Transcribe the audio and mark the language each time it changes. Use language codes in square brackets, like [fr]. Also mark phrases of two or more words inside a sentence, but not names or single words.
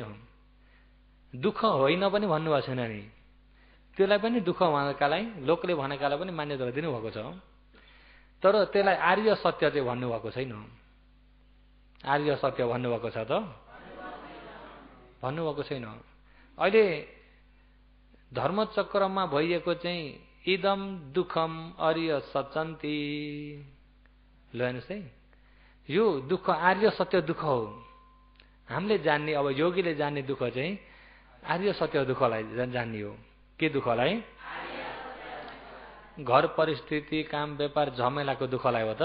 [ne] दुःख होइन पनि भन्नुभएको छैन नि, त्यसलाई पनि दुःख भनेकालाई, लोकले भनेकालाई पनि मान्यता दिनुभएको छ, तर त्यसलाई आर्य सत्य चाहिँ भन्नुभएको छैन। आर्य सत्य भन्नुभएको छ त? भन्नुभएको छैन। अहिले धर्मचक्रमा भइएको चाहिँ [pi] इदम दुःखम आर्य सचन्ती, [ne] ल हेर्नुहोस् है, यो दुःख आर्य सत्य दुःख हो। हामीले जान्ने, अब योगीले जान्ने दुःख चाहिँ आर्य सत्य दुःखलाई जान्ने हो। के दुःखलाई? घर परिस्थिति, काम व्यापार, झमेलाको दुःखलाई हो त?